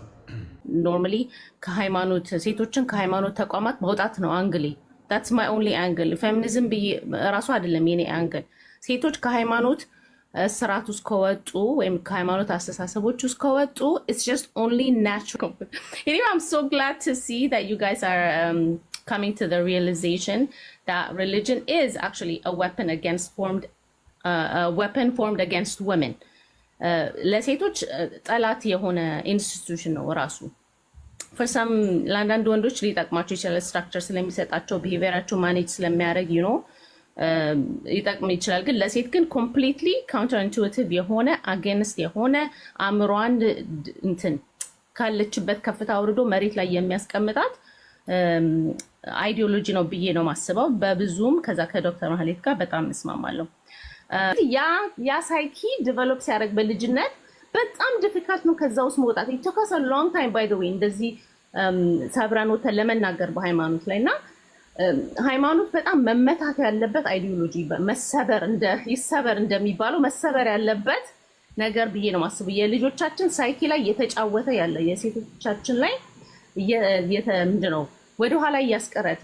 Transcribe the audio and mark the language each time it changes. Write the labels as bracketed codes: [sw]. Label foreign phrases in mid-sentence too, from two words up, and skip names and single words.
[am] ኖርማሊ ከሃይማኖት ሴቶችን ከሃይማኖት ተቋማት መውጣት ነው አንግሌ። [en] that's my only angle። [am] ፌሚኒዝም ብዬ ራሱ አይደለም የኔ አንግል። ሴቶች ከሃይማኖት ስርዓት ውስጥ ከወጡ ወይም ከሃይማኖት አስተሳሰቦች ውስጥ ከወጡ [en] it's just only natural። Anyway, I'm so glad to see that you guys are coming to the realization that religion is actually a weapon formed against women. [am] ለሴቶች ጠላት የሆነ ኢንስቲትዩሽን ነው ራሱ። [en] for some [am] ለአንዳንድ ወንዶች ሊጠቅማቸው ይችላል፣ ስትራክቸር ስለሚሰጣቸው ቢሄቪየራቸው ማኔጅ ስለሚያደርግ ሊጠቅም ይችላል። ግን ለሴት ግን [en] completely counter intuitive [am] የሆነ አጌንስት የሆነ አእምሯን እንትን ካለችበት ከፍታ አውርዶ መሬት ላይ የሚያስቀምጣት አይዲዮሎጂ ነው ብዬ ነው ማስበው። በብዙም ከዛ ከዶክተር ማህሌት ጋር በጣም እስማማለሁ። ያ ሳይኪ ዲቨሎፕ ሲያደርግ በልጅነት በጣም ዲፊካልት ነው ከዛ ውስጥ መውጣት። [en] it took us a long time by the way [am] እንደዚህ ሰብረን ወተን ለመናገር በሃይማኖት ላይ እና ሃይማኖት በጣም መመታት ያለበት አይዲዮሎጂ ይሰበር እንደሚባለው መሰበር ያለበት ነገር ብዬ ነው ማስበው። የልጆቻችን ሳይኪ ላይ የተጫወተ ያለ የሴቶቻችን ላይ ምንድነው ወደኋላ እያስቀረት።